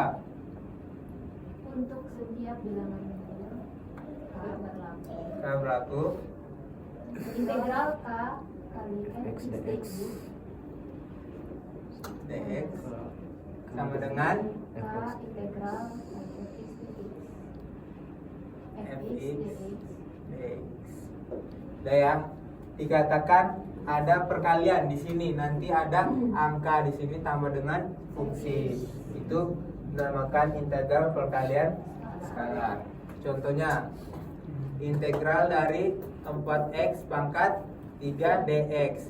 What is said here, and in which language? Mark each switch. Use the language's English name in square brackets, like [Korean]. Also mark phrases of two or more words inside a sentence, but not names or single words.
[Indonesian] Untuk setiap bilangan real K berlaku. K berlaku. Integral K kali X dx. dx sama dengan K integral kali X dx. Fx dx. dx. Udah ya, dikatakan ada perkalian di sini, nanti ada angka di sini tambah dengan fungsi. Itu dinamakan integral perkalian skalar. Contohnya, integral dari 4x pangkat 3 dx.